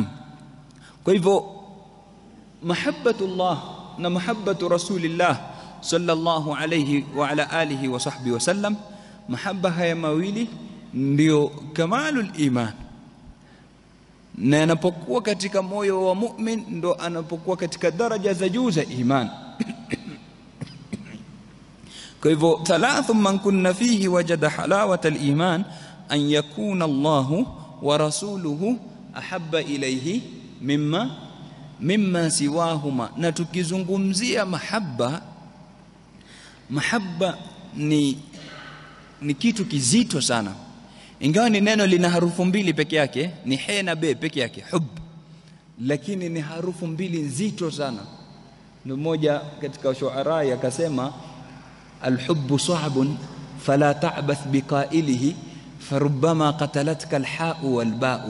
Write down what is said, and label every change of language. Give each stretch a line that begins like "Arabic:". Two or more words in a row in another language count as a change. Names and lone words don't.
Swahili: Kwa hivyo mahabbatullah na
Arabic: محبة رسول الله صلى الله عليه وعلى آله وصحبه وسلم,
Swahili: mahabba haya mawili ndio
Arabic: كمال الإيمان,
Swahili: na anapokuwa katika moyo wa mu'min ndo anapokuwa katika daraja za juu za iman. Kwa hivyo
Arabic: ثلاث من كن فيه وجد حلاوة الإيمان أن يكون الله ورسوله أحب إليه مما سواهما.
Swahili: Na tukizungumzia mahabba ni kitu kizito sana, ingawa ni neno lina harufu mbili peke yake, ni he na be peke yake, hub, lakini ni harufu mbili nzito sana. Ndio mmoja katika shuara akasema,
Arabic: الحب صعب فلا تعبث بقائله فربما قتلتك الحاء والباء.